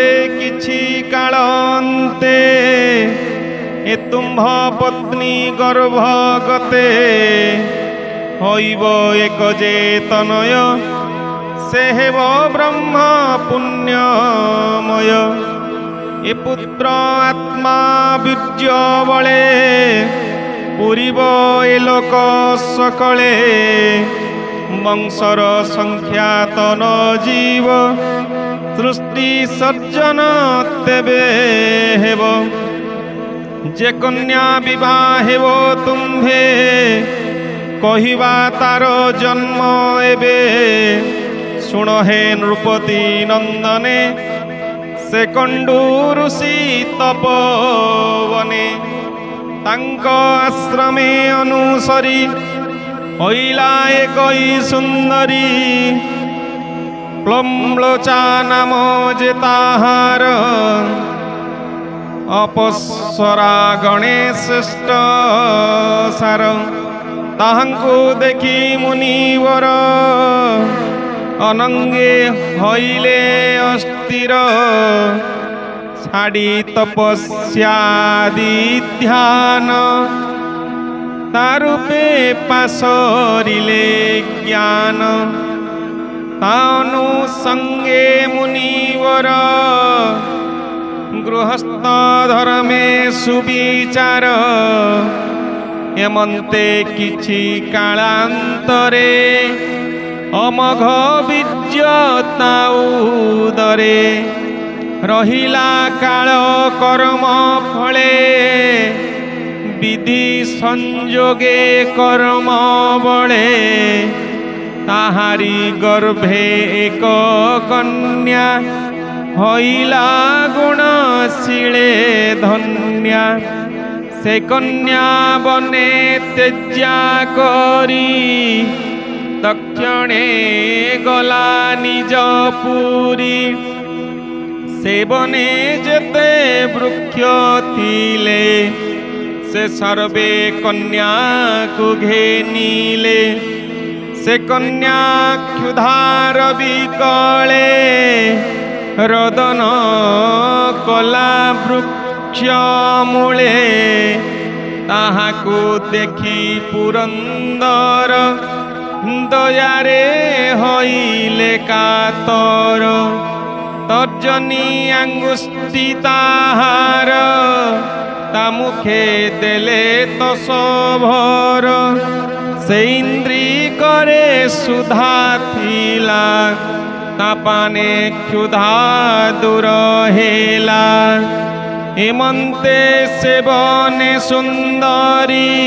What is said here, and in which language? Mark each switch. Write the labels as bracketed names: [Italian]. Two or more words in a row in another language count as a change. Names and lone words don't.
[Odia] କିଛି କାଳନ୍ତେ ଏ ତୁମ୍ଭ ପତ୍ନୀ ଗର୍ଭଗତେ ହଇବ ଏକ ଯେ ତନୟ ସେ ହେବ ବ୍ରହ୍ମ ପୁଣ୍ୟମୟ ଏ ପୁତ୍ର ଆତ୍ମା ବୀର୍ଯ୍ୟ ବଳେ ପୂରିବ ଏ ଲୋକ ସକଳେ ବଂଶର ସଂଖ୍ୟାତ ନ ଜୀବ ସୃଷ୍ଟି ସର୍ଜନ ତେବେ ହେବ ଯେ କନ୍ୟା ବିବାହ ହେବ ତୁମ୍ଭେ କହିବା ତାର ଜନ୍ମ ଏବେ ଶୁଣ ହେ ନୃପତି ନନ୍ଦନେ ସେ କଣ୍ଡୁ ଋଷି ତପବନେ ତାଙ୍କ ଆଶ୍ରମେ ଅନୁସରୀ ହଇଲା ଏକଇ ସୁନ୍ଦରୀ ପ୍ଲମ୍ଲୋଚା ନାମ ଯେ ତାହାର ଅପସ୍ୱରା ଗଣେଶ୍ରେଷ୍ଠ ସାର ତାହାଙ୍କୁ ଦେଖୀ ମୁନିବର ଅନଙ୍ଗେ ହଇଲେ ଅସ୍ଥିର ଛାଡ଼ି ତପସ୍ୟାଦି ଧ୍ୟାନ ତାରୂପେ ପାସରିଲେ ଜ୍ଞାନ ତାନୁ ସଙ୍ଗେ ମୁନିବର ଗୃହସ୍ଥ ଧର୍ମେ ସୁବିଚାର ଏମନ୍ତେ କିଛି କାଳାନ୍ତରେ ଅମଘ ବୀଜ୍ୟତା ଉଦରେ ରହିଲା କାଳ କର୍ମ ଫଳେ ବିଧି ସଂଯୋଗେ କର୍ମ ବଳେ ତାହାରୀ ଗର୍ଭେ ଏକ କନ୍ୟା ହଇଲା ଗୁଣଶୀଳେ ଧନ୍ୟା ସେ କନ୍ୟା ବନେ ତେଜ୍ୟା କରୀ ଦକ୍ଷିଣେ ଗଲା ନିଜ ପୁରୀ ସେ ବନେ ଯେତେ ବୃକ୍ଷ ଥିଲେ ସେ ସର୍ବେ କନ୍ୟା କୋ ଘେନୀଲେ ସେ କନ୍ୟା କ୍ଷୁଧାର ବିକଳେ ରଦନ କଲା ବୃକ୍ଷ ମୂଳେ ତାହାକୁ ଦେଖୀ ପୁରନ୍ଦର ଦୟାରେ ହଇଲେ କାତର ତର୍ଜନୀ ଅଙ୍ଗୁଷ୍ଠୀ ତାହାର ତା ମୁଖେ ଦେଲେ ତୋ ସଭର ସେ ଇନ୍ଦ୍ରୀ କରେ ସୁଧା ଥିଲା ତାପାନେ କ୍ଷୁଧା ଦୂର ହେଲା ହେମନ୍ତେ ସେବନେ ସୁନ୍ଦରୀ